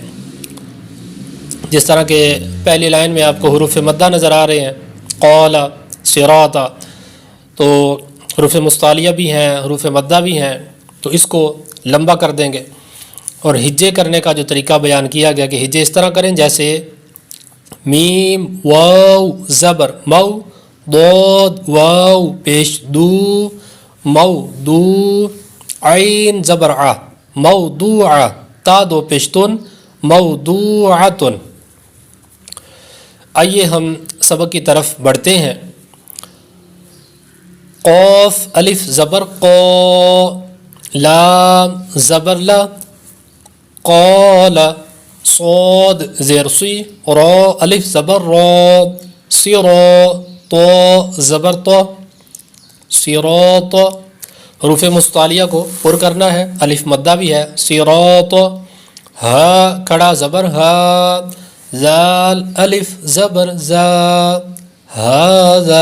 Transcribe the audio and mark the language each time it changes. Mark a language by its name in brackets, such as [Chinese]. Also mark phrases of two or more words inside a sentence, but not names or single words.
[Urdu] جس طرح کہ پہلی لائن میں آپ کو حروف مدہ نظر آ رہے ہیں، قول، صراط، تو حروف مستعلیہ بھی ہیں، حروف مدہ بھی ہیں، تو اس کو لمبا کر دیں گے۔ اور ہجے کرنے کا جو طریقہ بیان کیا گیا کہ ہجے اس طرح کریں جیسے میم واو زبر مو، ضاد واو پیش دو مودو، عین زبر ع موضوع، تا دو پیشتن موضوعتن۔ آئیے ہم سبق کی طرف بڑھتے ہیں۔ قاف الف زبر قا، لام زبر لا، قال، صاد زیر سی، را الف زبر را، صرا تو زبر تو، صراط۔ حروف مستعلیہ کو پر کرنا ہے، الف مدہ بھی ہے، صراط، ہا کھڑا زبر ہا، زال الف زبر زا، ہذا۔